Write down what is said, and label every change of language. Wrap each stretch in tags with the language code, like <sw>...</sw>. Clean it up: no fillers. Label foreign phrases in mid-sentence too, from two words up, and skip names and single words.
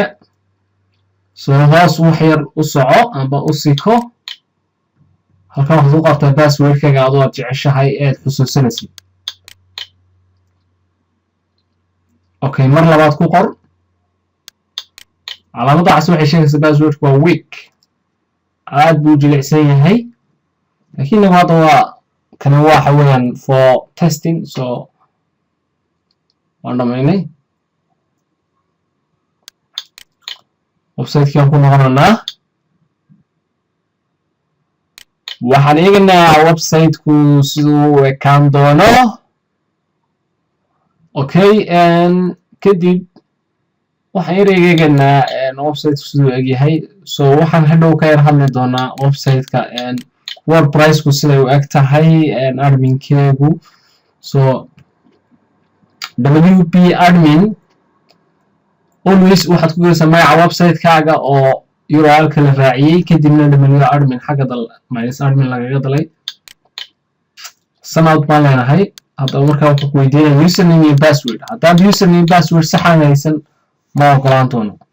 <so>so hoos wax yar u soco amba u siko halkan waxaad u qabtaa passwordkaga adoo aad jeceshahay eed xusuusanaysid. okay, mar labaad ku qor calaamadda cas waxay sheegaysaa passwordku waa weak aad buu jilicsan yahay laakiin nagu hadda waa kana waxa weeyaan</so> <en>for testing.</en> <so>so waan dhamaynay website-kii aan ku noqonaynaa waxaan eegaynaa website-ku siduu u ekaan doono. okay, kadib waxaan yar eegaynaa website-ku siduu egyahay. so waxaan hadhow ka yar hadli doonaa website-ka WordPress-ku siday u eg tahay admin-keegu. so wp-admin always waxaad ku gelaysaa magaca website-kaaga oo URL-ka la raaciyey kadibna wp-admin xagga -admin lagaga dalay. sanout baan leenahay. haddaba markaa wuxuu ku weydiinaya username iyo password. haddaad username password saxan haysan ma ogolaan doono.</so>